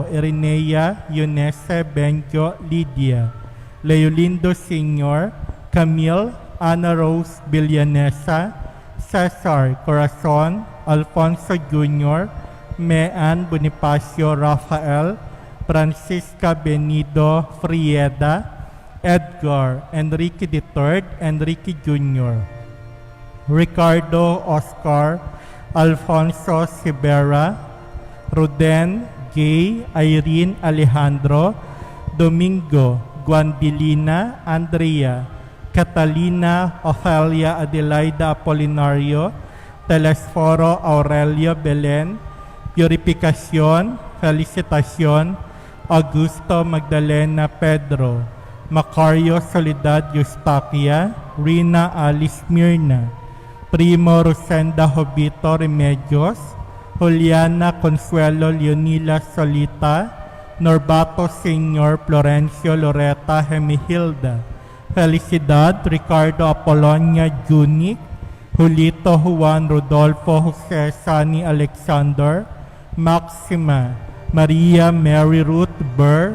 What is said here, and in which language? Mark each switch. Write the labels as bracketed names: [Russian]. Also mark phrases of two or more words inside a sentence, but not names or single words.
[Filipino] Irinea Eunice Benjo Lydia, Leolindo Sr., Camille Ana Rose Villanesa, Cesar Corazon, Alfonso Jr., Mean Bonifacio Rafael, Francisca Benido Frieda, Edgar Enrique III, Enrique Jr., Ricardo Oscar Alfonso Sibera, Ruden Gay Irene Alejandro, Domingo Guandilina Andrea, Catalina Ofelia Adelaida Apolinario, Telesforo Aurelio Belen, Purificación Felicitación Augusto Magdalena Pedro, Macario Soledad Eustaquia, Rina Alice Mirna, Primo Rosenda Jovito Remedios, Juliana Consuelo Leonila Solita, Norbato Sr. Florencio Loreta Gemihilda, Felicidad Ricardo Apolonia Junic, Julito Juan Rodolfo Jose Sani Alexander, Maxima Maria Mary Ruth Burr,